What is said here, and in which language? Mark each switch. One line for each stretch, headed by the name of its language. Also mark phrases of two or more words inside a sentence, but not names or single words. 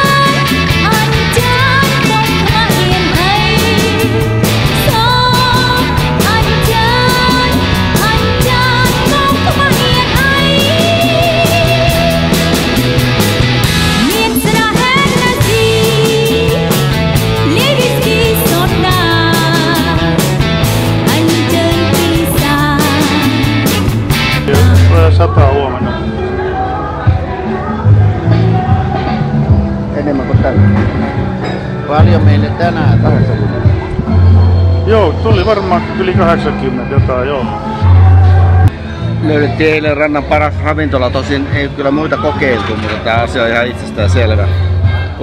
Khmer: បងខ្មាស់មានអីសូអញចាបងខ្មាស់មានអីមានស្រះហេណាស៊ីលាយវីស្គីសូដាអញជើញពីសា
Finnish: Sataa huomenna. Enemmän kuin tällä. Paljon meille tänään? 80. Joo, tuli varmaan yli 80 jotain, joo. Löydettiin eilen rannan paras ravintola, tosin ei kyllä muita kokeiltu, mutta tämä asia on ihan itsestään selvä.